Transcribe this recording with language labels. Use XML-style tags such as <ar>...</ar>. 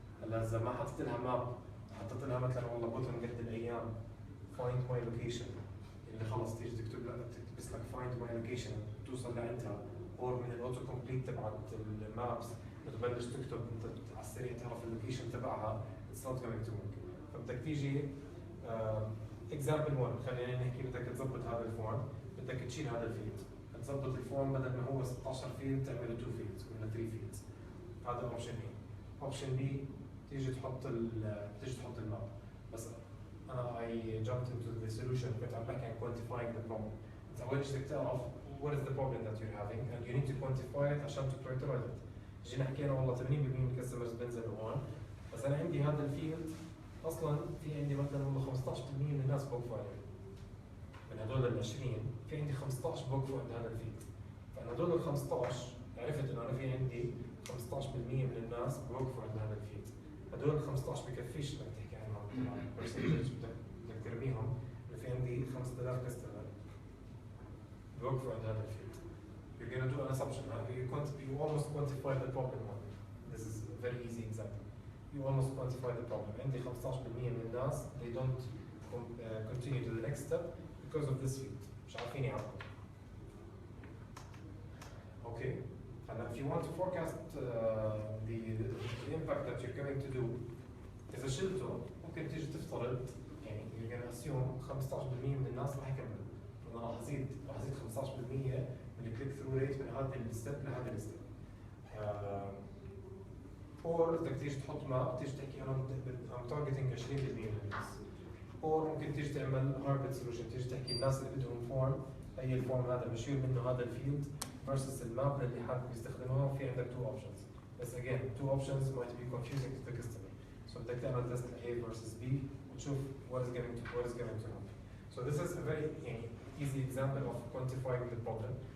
<ar>هلا اذا ما حطيت لها ماب، حطيت لها مثلا والله بوتن قد الايام</ar> <en>find my location</en> <ar>اللي خلص تيجي تكتب لها تكتب لك find my location توصل لعندها، او من الاوتو كومبليت تبعت المابس بتبلش تكتب انت على السريع تعرف اللوكيشن تبعها</ar> <en>it's not going to work.</en> <ar>فبدك تيجي example 1 خلينا نحكي بدك تظبط هذا الفورم، بدك تشيل هذا الفيلد، تظبط الفورم بدل ما هو 16 فيلد تعمله 2 فيلدز ولا 3 فيلدز. هذا اوبشن اي. اوبشن بي تيجي تحط الماب. بس انا</ar> <en>I jumped into the solution</en> <ar>كنت عم بحكي عن</ar> <en>quantifying the problem.</en> <ar>انت اول شيء بدك تعرف</ar> <en>what is the problem that you're having and you need to quantify it عشان to prioritize it.</en> <ar>جينا حكينا والله 80% من الكاستمرز بينزلوا هون، بس انا عندي هذا الفيلد اصلا في عندي مثلا والله 15% من الناس بوقفوا عليه. من هدول ال 20 في عندي 15 بوقفوا عند هذا الفيلد. فانا هدول ال 15 عرفت انه انا في عندي 15% من الناس بوقفوا عند هذا الفيلد. هدول ال 15 بكفيش انك تحكي عنهم برسنتج، بدك ترميهم انه في عندي 5000 كاستمر بوقفوا عند هذا الفيلد.</ar> <en>You're going to do an assumption. You almost quantify the problem. This is a very easy example. You almost quantify the problem.</en> <ar>عندي 15% من الناس</ar> <en>they don't continue to the next step because of this field.</en> <ar>مش عارفين يعرفوا.</ar> <en>Okay. And if you want to forecast the impact that you're going to do,</en> <ar>إذا شلته ممكن تيجي تفترض يعني</ar> <en>you're going to assume 15%</en> <ar>من الناس راح يكملوا. أنا راح أزيد 15% من الكليك ثرو ريت من هذا الستيب لهذا الستيب. اور بدك تيجي تحط ماب تيجي تحكي انا ام تارجتنج 20% من الناس. اور ممكن تيجي تعمل هاربت سولوشن، تيجي تحكي الناس اللي بدهم فورم اي الفورم هذا بشيل منه هذا الفيلد versus الماب اللي حابب يستخدموها. في عندك</ar> <en>two options. بس again two options might be confusing to the customer. So</en> <ar>بدك تعمل</ar> <en>test A versus B وتشوف what is going to happen. So this is a very easy example of quantifying the problem.</en>